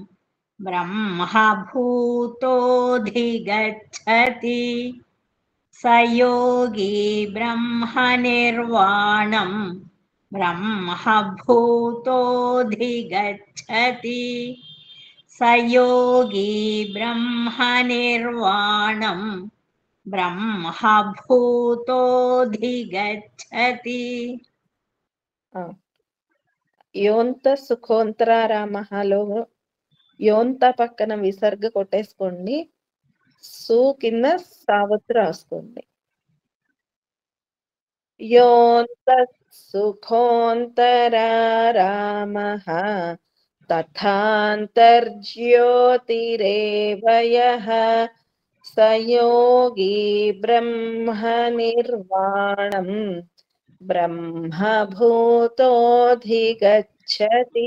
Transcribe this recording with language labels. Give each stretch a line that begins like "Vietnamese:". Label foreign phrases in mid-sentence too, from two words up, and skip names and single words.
Sanskrit: ब्रह्मभूतोऽधिगच्छति स योगी ब्रह्मनिर्वाणम् ब्रह्मभूतोऽधिगच्छति स योगी ब्रह्मनिर्वाणम् ब्रह्मभूतोऽधिगच्छति యోంత సుఖోంతరారామహలో
Telugu: యోంత పక్కన విసర్గ కొట్టేసుకోండి, సు కింద సావత్తు రాసుకోండి.
Sanskrit: యోంత సుఖోంతరారామః తథాంతర్జ్యోతిరేవ యః స యోగి బ్రహ్మనిర్వాణం బ్రహ్మభూతోధిగచ్చతి.